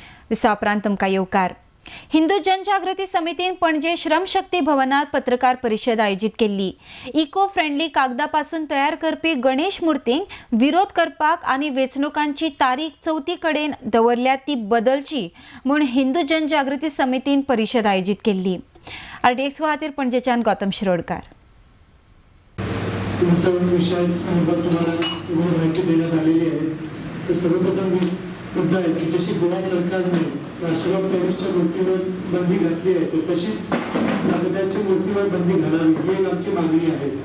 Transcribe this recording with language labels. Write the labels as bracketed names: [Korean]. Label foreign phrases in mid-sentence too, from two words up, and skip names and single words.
[Konkani] विसा उपरांत तुमकां येवकार। हिंदू जनजागृती समितीन पणजे श्रमशक्ती भवनात पत्रकार परिषद आयोजित केली। [English] eco friendly [Konkani] कागदापासून तयार करपी गणेश मूर्तींक विरोध करपाक आनी वेचणुकांची तारीख 4 कडेन दवरल्या ती बदलची म्हूण हिंदू जनजागृती समितीन परिषद आयोजित केली। RDX खातीर पणजेच्यान गौतम शिरोडकार। [Marathi] मुद्दा आहे की जशी गोवा सरकारने राष्ट्रवाद काँग्रेसच्या मूर्तीवर बंदी घातली आहे तशीच कागदाच्या मूर्तीवर बंदी घालावी ही एक आमची मागणी आहे।